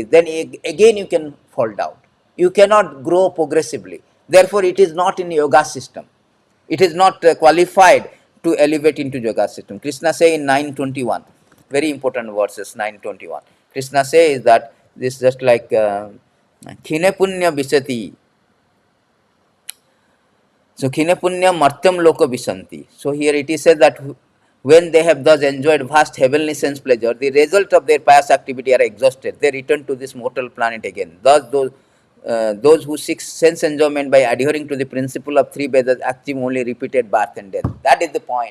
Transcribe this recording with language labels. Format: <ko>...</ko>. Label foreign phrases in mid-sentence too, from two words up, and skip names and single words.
<en>Then again you can fall down. You cannot grow progressively. Therefore, it is not in yoga system. It is not qualified to elevate into yoga system. Kṛṣṇa say in 9:21, very important verses 9:21. Krishna says that this is just like</en> <sa>khine punya visati. So khine punya martyam loka visanti.</sa> <en>So here it is said that when they have thus enjoyed vast heavenly sense pleasure, the result of their pious activity are exhausted. They return to this mortal planet again. Thus those who seek sense enjoyment by adhering to the principle of three Vedas achieve only repeated birth and death. That is the point.</en>